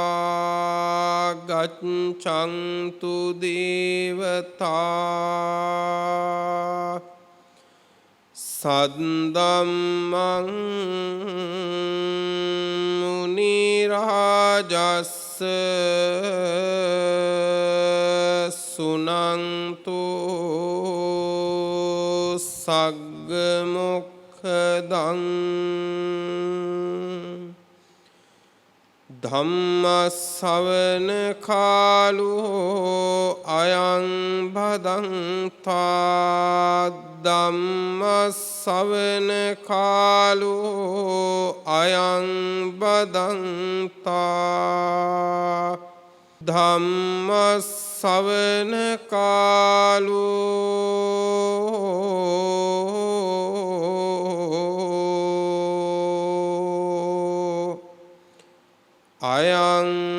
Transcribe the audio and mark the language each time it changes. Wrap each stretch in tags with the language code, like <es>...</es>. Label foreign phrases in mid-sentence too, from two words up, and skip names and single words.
<pi>gaccantu devatā saddhammang munirājassa sunantu saggamokkhadan ධම්මස්සවන කාලෝ අයං භදන්තා ධම්මස්සවන කාලෝ අයං බදන්තා ධම්මස්සවන කාලෝ අයං</pi>